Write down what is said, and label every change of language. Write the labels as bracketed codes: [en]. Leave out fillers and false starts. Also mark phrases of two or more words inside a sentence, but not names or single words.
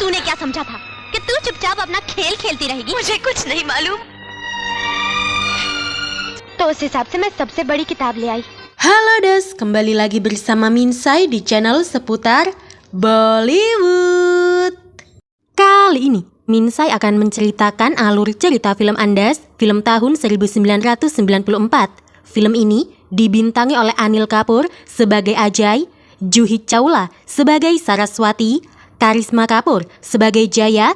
[hi] क्या समझा था कि तू चुपचाप अपना खेल खेलती रहेगी? मुझे कुछ नहीं मालूम। तो उस हिसाब से मैं सबसे बड़ी किताब ले आई। [id] Halo Des, kembali lagi bersama Minsai di channel seputar Bollywood. Kali ini, Minsai akan menceritakan alur cerita film Andas, film tahun 1994. Film ini dibintangi oleh Anil Kapoor sebagai Ajay, Juhi Chawla sebagai Saraswati, Karisma Kapoor sebagai Jaya.